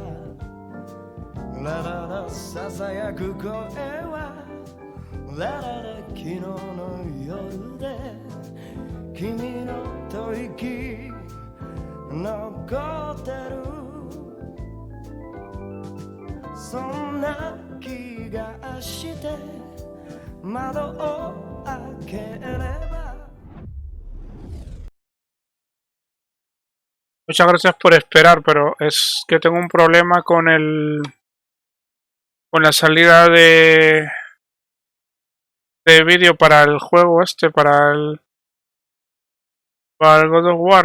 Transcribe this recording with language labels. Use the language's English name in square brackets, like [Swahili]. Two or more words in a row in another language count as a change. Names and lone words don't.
[Japanese] ラララささやく声はラララ昨日の夜で君の吐息残ってる。そんな気がして窓を開ければ。 [Spanish] Muchas gracias por esperar, pero es que tengo un problema con la salida de vídeo para el juego para el God of War.